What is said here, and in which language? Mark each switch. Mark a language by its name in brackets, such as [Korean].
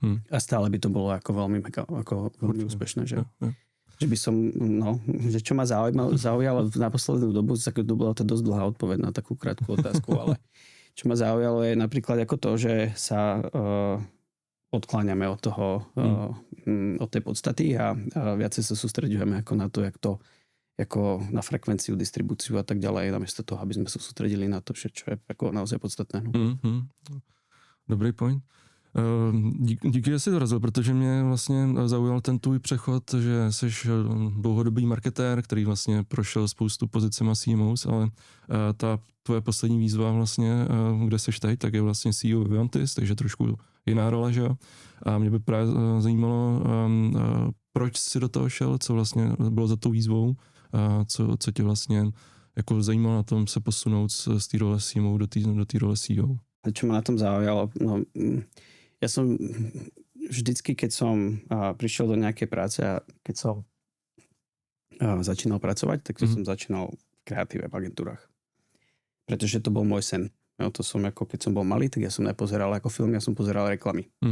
[Slovak] A stále by to bolo ako veľmi úspešné. Že? Že by som, že čo ma zaujalo na poslednú dobu, to bola to dosť dlhá odpoveď na takú krátku otázku, ale čo ma zaujalo je napríklad ako to, že sa odkláňame od toho, od tej podstaty a viacej sa sústreďujeme ako na to, ako na frekvenciu, distribúciu a tak ďalej, namiesto toho, aby sme sa sústredili na to, čo je ako naozaj podstatné. [Czech] Dobrý point. Díky, že jsi dorazil, protože mě vlastně zaujal ten tvůj přechod, že jsi dlouhodobý marketér, který vlastně prošel spoustu pozicema CMOs, ale ta tvoje poslední výzva vlastně, kde seš teď, tak je vlastně CEO Vivantis, takže trošku jiná role, že jo? A mě by právě zajímalo, proč jsi do toho šel, co vlastně bylo za tou výzvou, co tě vlastně jako zajímalo na tom se posunout z té role CMO do té role CEO. [Slovak] A čo ma na tom zaujalo? No, ja som vždycky, keď som prišiel do nejakej práce a keď som začínal pracovať, tak som začínal v kreatíve v agentúrach. Pretože to bol môj sen. No, to som ako, keď som bol malý, tak ja som nepozeral ako film, ja som pozeral reklamy.